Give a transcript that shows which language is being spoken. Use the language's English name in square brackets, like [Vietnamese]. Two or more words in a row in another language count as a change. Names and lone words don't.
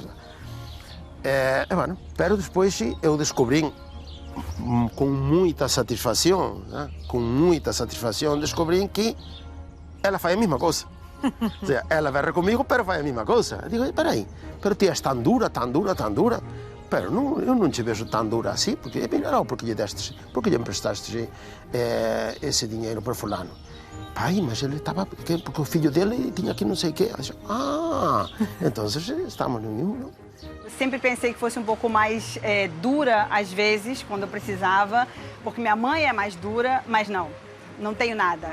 [Galician] bueno, pero despois eu descobrín con moita satisfacción, descobrín que ela fai a mesma cousa. O sea, ela verre comigo, pero fai a mesma cousa. Digo, peraí, pero ti és tan dura, pero eu non te vexo tan dura así, porque non, porque lle emprestaste ese dinheiro por fulano. [Portuguese] Pai, mas ele estaba, porque o filho dele tinha aqui não sei o quê. Então estamos no mesmo, não? Sempre pensei que fosse um pouco mais dura, às vezes, quando eu precisava, porque minha mãe é mais dura, mas não tenho nada.